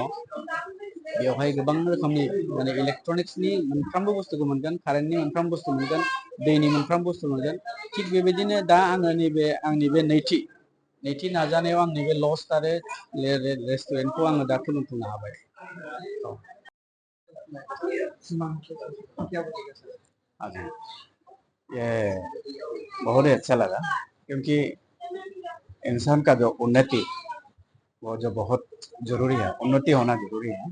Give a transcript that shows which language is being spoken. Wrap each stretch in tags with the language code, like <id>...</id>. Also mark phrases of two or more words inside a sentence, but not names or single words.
<brx>बेवहाय गोबां रोखोमनि माने इलेक्ट्रनिक्सनि मोनफ्रोमबो बुस्थुखौ मोनगोन, कारेन्टनि मोनफ्रोम बुस्थु मोनगोन, दैनि मोनफ्रोम बुस्थु मोनगोन। थिग बेबायदिनो दा आङो नैबे आंनि बे नैथि नाजानायाव आंनि बे लज आरो रेस्टुरेन्टखौ आङो दा खुलिफुंनो हाबाय।</brx> <hi>ये बहुत ही अच्छा लगा क्योंकि इंसान का जो उन्नति वो जो बहुत जरूरी है, उन्नति होना जरूरी है।</hi>